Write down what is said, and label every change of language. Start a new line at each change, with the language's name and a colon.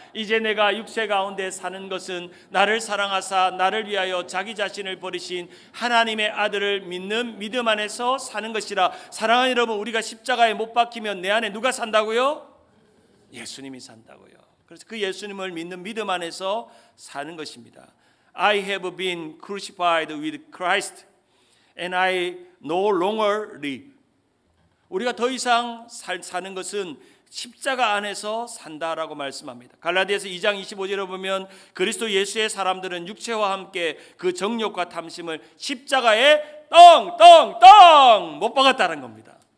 Korean: 이제 내가 육체 가운데 사는 것은 나를 사랑하사 나를 위하여 자기 자신을 버리신 하나님의 아들을 믿는 믿음 안에서 사는 것이라. 사랑하는 여러분, 우리가 십자가에 못 박히면 내 안에 누가 산다고요? 예수님이 산다고요. 그래서 그 예수님을 믿는 믿음 안에서 사는 것입니다.
English: I have been crucified with Christ and I no longer live.
Korean: 우리가 더 이상 사는 것은 십자가 안에서 산다라고 말씀합니다. 갈라디아서 2장 25절에 보면 그리스도 예수의 사람들은 육체와 함께 그 정욕과 탐심을 십자가에 떵떵떵 못 박았다는 겁니다.